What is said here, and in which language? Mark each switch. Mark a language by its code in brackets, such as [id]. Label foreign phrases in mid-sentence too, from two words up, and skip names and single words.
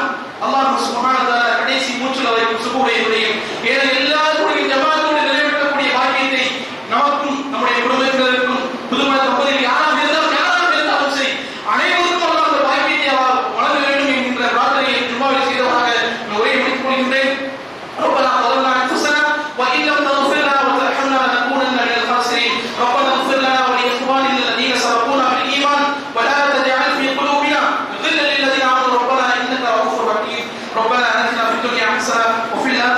[ta] அல்லாஹ் சுப்ஹானஹு வ தஆலா கடைசி மூச்சுல வரைக்கும் சுபுடையும் ஏன எல்லாருடைய ஜமாத்தோடு நிறைவேற்றக்கூடிய பாக்கியத்தை நமக்கும் நம்முடைய குடும்பத்தினருக்கும் புதுமண தம்பதிகள் யாராக இருந்தாலும் சரி அனைவருக்கும் அல்லாஹ் அந்த பாக்கியத்தை வழங்க வேண்டும் என்கின்ற பிரார்த்தனையை ஜும்மாவில் செய்தவராக நான் உரையை முடித்துக் கொள்கின்றேன். [ar] ربنا ظلمنا انفسنا وان لم تغفر لنا وترحمنا لنكونن من الخاسرين. ربنا اغفر لنا ولاخواننا الذين سبقونا بالايمان ولا تجعل في قلوبنا غلا للذين امنوا ربنا انك رؤوف رحيم. ربنا اتنا في الدنيا حسنه وفي